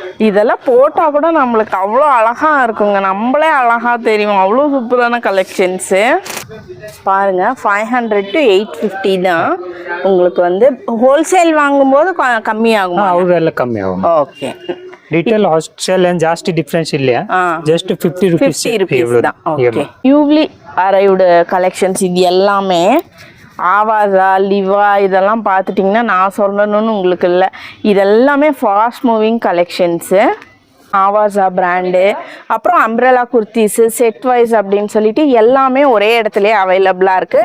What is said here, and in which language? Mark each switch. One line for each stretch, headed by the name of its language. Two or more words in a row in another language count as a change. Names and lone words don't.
Tamil: இதெல்லாம் போட்டா கூட நம்மளுக்கு அவ்வளோ அழகா இருக்குங்க, நம்மளே அழகா தெரியும். அவ்வளோ சூப்பரான கலெக்ஷன்ஸு பாருங்க. 500 to 850 தான். உங்களுக்கு வந்து ஹோல்சேல் வாங்கும்போது கம்மியாகும்.
Kannada: ಅವೆಲ್ಲ ಕಮ್ಮಿ ಆகும்.
Tamil: ஓகே.
English: retail wholesale
Kannada: ಏನು ಜಾಸ್ತಿ ಡಿಫರೆನ್ಸ್ ಇಲ್ಲ,
English: just 50 rupees
Tamil: தான். ஓகே. யூவ்லி அரைவுட் கலெக்ஷன்ஸ் இது எல்லாமே ஆவாஸா லிவா இதெல்லாம் பார்த்துட்டிங்கன்னா நான் சொல்லணும்னு உங்களுக்கு இல்லை, இதெல்லாமே
English: fast moving collections.
Tamil: ஆவாஸா பிராண்டு, அப்புறம் அம்ப்ரெலா குர்த்திஸு
English: set wise
Tamil: அப்படின்னு சொல்லிட்டு எல்லாமே ஒரே இடத்துலையே அவைலபிளாக இருக்குது.